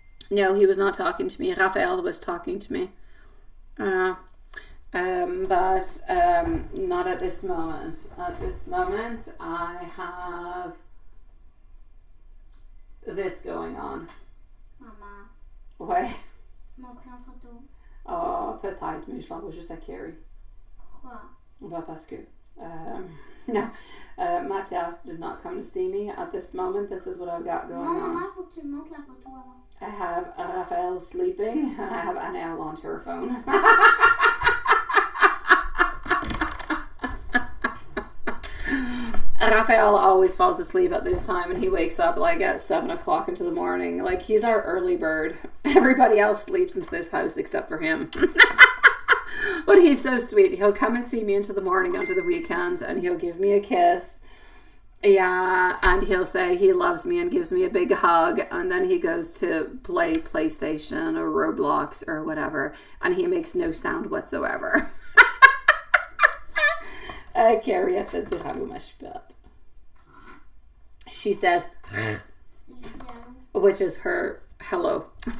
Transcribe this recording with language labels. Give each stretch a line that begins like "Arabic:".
English: No, he was not talking to me. Rafael was talking to me. But not at this moment. At this moment, I have this going on.
French: Maman. Ouais. Tu m'as pris en photo. Oh, peut-être, mais je l'envoie juste à Carrie. Pourquoi? Bah, parce que...
English: no, Matthias did not come to see me at this moment. This is what I've got going on.
French: Maman, faut que tu me montres la photo avant.
English: I have Raphael sleeping, and I have Anel on her phone. Raphael always falls asleep at this time, and he wakes up like at 7 o'clock into the morning. Like, he's our early bird. Everybody else sleeps into this house except for him. But he's so sweet. He'll come and see me into the morning onto the weekends, and he'll give me a kiss. Yeah, and he'll say he loves me and gives me a big hug, and then he goes to play PlayStation or Roblox or whatever, and he makes no sound whatsoever.
French: Carrie a fait du ralou, ma chupette.
English: She says, which is her hello.